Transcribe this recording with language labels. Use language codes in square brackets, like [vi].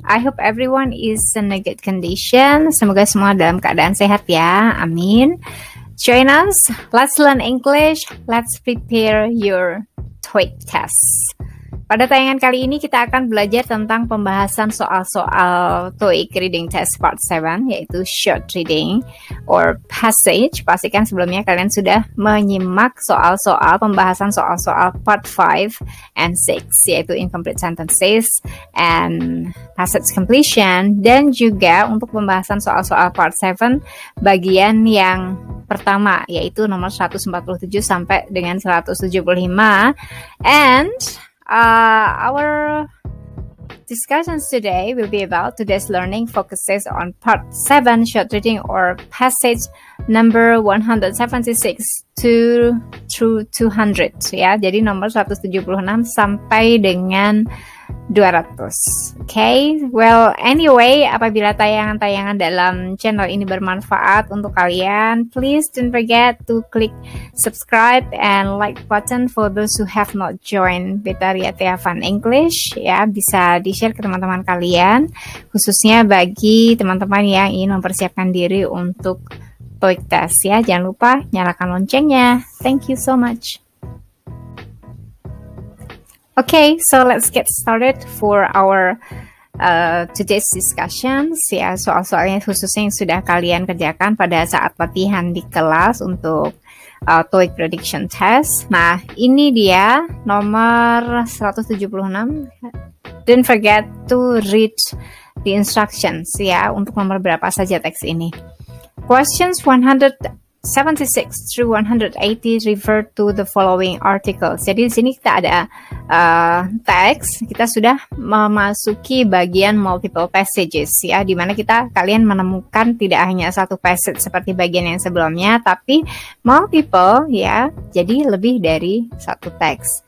[en] I hope everyone is in a good condition. [id] Semoga semua dalam keadaan sehat ya. [en] Amin. Join us. Let's learn English. Let's prepare your TOEIC test. [id] Pada tayangan kali ini kita akan belajar tentang pembahasan soal-soal TOEIC Reading Test Part 7, yaitu short reading or passage. Pastikan sebelumnya kalian sudah menyimak soal-soal pembahasan soal-soal Part 5 and 6, yaitu [en] incomplete sentences and passage completion, [id] dan juga untuk pembahasan soal-soal Part 7 bagian yang pertama, yaitu nomor 147 sampai dengan 175. [en] And our discussions today will be about today's learning focuses on part 7 short reading or passage number 176 through 200 ya. [id] Jadi nomor 176 sampai dengan 200. [en] Okay, well anyway, [id] apabila tayangan-tayangan dalam channel ini bermanfaat untuk kalian, [en] please don't forget to click subscribe and like button for those who have not joined Betaria Teafan English ya. [id] Bisa di-share ke teman-teman kalian, khususnya bagi teman-teman yang ingin mempersiapkan diri untuk TOEIC test ya. Jangan lupa nyalakan loncengnya. [en] Thank you so much. Okay, so let's get started for our today's discussions ya. [id] Soal-soalnya khususnya yang sudah kalian kerjakan pada saat latihan di kelas untuk TOEIC prediction test. Nah, ini dia nomor 176. [en] Don't forget to read the instructions ya, [id] untuk nomor berapa saja teks ini. [en] Questions 176 through 180 refer to the following articles. [id] Jadi di sini kita ada teks, kita sudah memasuki bagian multiple passages ya, di mana kalian menemukan tidak hanya satu passage seperti bagian yang sebelumnya, tapi multiple ya. Jadi lebih dari satu teks.